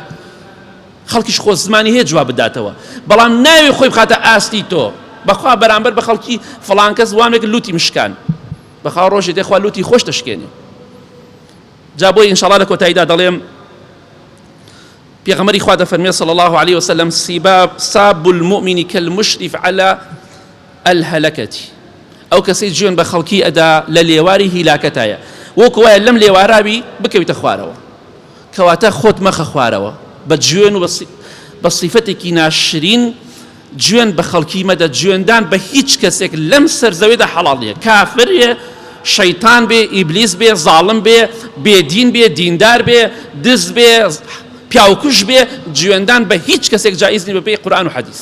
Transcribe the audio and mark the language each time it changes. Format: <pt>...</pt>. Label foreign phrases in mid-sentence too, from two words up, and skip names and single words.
<ckb>خەڵکیش خۆ زمانی هەیە جواب بداتەوە، بەڵام ناوێ خۆی بخاتە ئاستی تۆ بەخوا بەرامبەر بە خەڵکی فڵان کەس وامێک لوتی مشکان، بەخوا ڕۆژێ دێخوا لوتی خۆش دەشکێنێ. جا بۆی ئینشاءڵڵا لە کۆتاییدا دەڵێم پێغەمبەری خوا دەفەرمێ</ckb> <ar>صلی الله عليه وسلم ساب المؤمن كالمشرف على الهلكة.</ar> <ckb>ئەو کەسەی گوێن بە خەڵکی ئەدا لە لێواری هیلاکەتایە، وەکو وایە لەم لێوارابی بکەویتە خوارەوە، کەواتە خۆت مەخە خوارەوە بە گوێن و بە صیفەتێکی ناشرین. گوێن بە خەڵکی مەدە، گوێندان بە هیچ کەسێک لەم سەرزەوێدا حەڵاڵ نییە، کافرێ، شەیتان بێ، ئیبلیس بێ، زاڵم بێ، بێدین بێ، دیندار بێ، دز بێ، پیاوکوش بێ، گوێندان بە هیچ کەسێک جائز نیە بەپێی قورئان و حەدیث.</ckb>